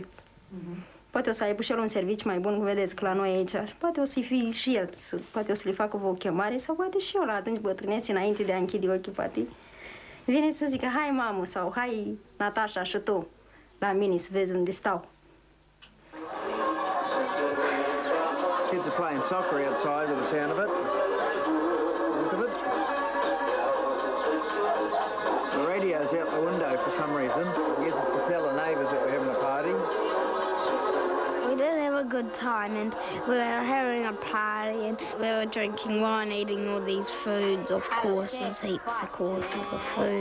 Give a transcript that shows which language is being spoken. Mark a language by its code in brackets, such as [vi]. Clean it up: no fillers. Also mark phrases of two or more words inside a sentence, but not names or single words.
[ro] Poate o să aibă și el un serviciu mai bun, vedeți că la noi aici, poate o să-i fie și el, poate o să-i facă o chemare sau poate și eu la atunci bătrâneți, înainte de a închide ochii, poate vine să zică, hai mamă, sau hai Natasha și tu la mine să vezi unde stau. [en] Kids are playing soccer outside with the sound of it. Look of it. The radio's out the window for some reason. I guess it's to tell the neighbours that we're having a party. We did have a good time, and we were having a party, and we were drinking wine, eating all these foods, of courses, heaps of courses of food.